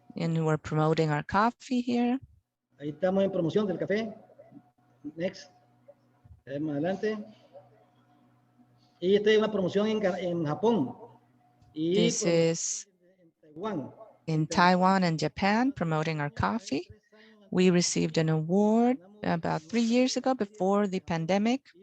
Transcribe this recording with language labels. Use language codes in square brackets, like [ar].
[en] And we're promoting our coffee here. [es] Ahí estamos en promoción del café. [en] Next. [es] Más adelante. Y esta es una promoción en Japón. [en] This is in Taiwan and Japan, promoting our coffee. We received an award about 3 years ago before the pandemic.